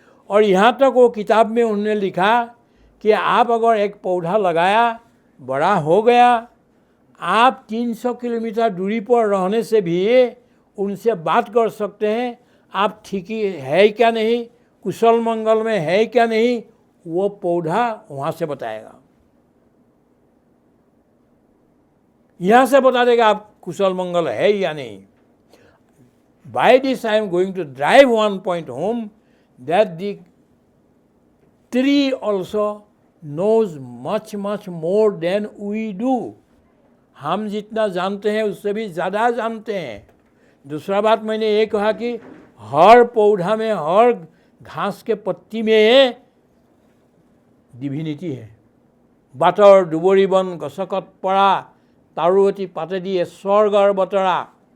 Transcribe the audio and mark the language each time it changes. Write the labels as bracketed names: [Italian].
[Hindi] और यहाँ तक वो किताब में उन्होंने लिखा कि आप अगर एक पौधा लगाया, बड़ा हो गया, आप 300 किलोमीटर दूरी पर रहने से भी उनसे बात कर सकते हैं, आप ठीक ही है क्या नहीं, कुशल मंगल में है क्या नहीं, वो पौधा वहाँ से बताएगा। यहाँ से बता देगा आप कुशल मंगल है या नहीं। [English] By this I am going to drive one point home that the tree also knows much more than we do. [Hindi] हम जितना जानते हैं उससे भी ज़्यादा जानते हैं। दूसरा बात मैंने ये कहा कि हर पौधा में, हर घास के पत्ती में डिविनिटी है। बाटर डुबरी बन गसकत पड़ा, तारुवती पाते दिए स्वर्गर बतरा।